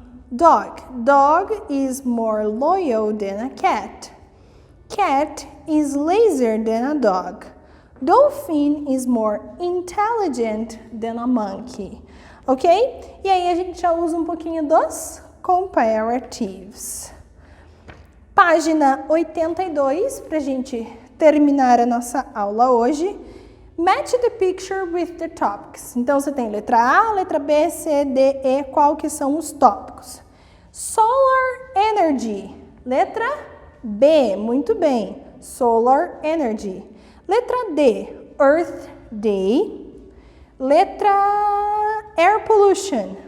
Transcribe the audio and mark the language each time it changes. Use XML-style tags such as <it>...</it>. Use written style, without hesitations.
<en>Dog is more loyal than a cat. Cat is lazier than a dog. Dolphin is more intelligent than a monkey. Ok?</en> <pt>E aí a gente já usa um pouquinho dos comparatives. Página 82, para a gente terminar a nossa aula hoje.</pt> <en>Match the picture with the topics.</en> <pt>Então, você tem letra A, letra B, C, D, E. Qual que são os tópicos? Solar Energy. Letra B. Muito bem. Solar Energy. Letra D.</pt> <en>Earth Day. Letra Air Pollution.</en>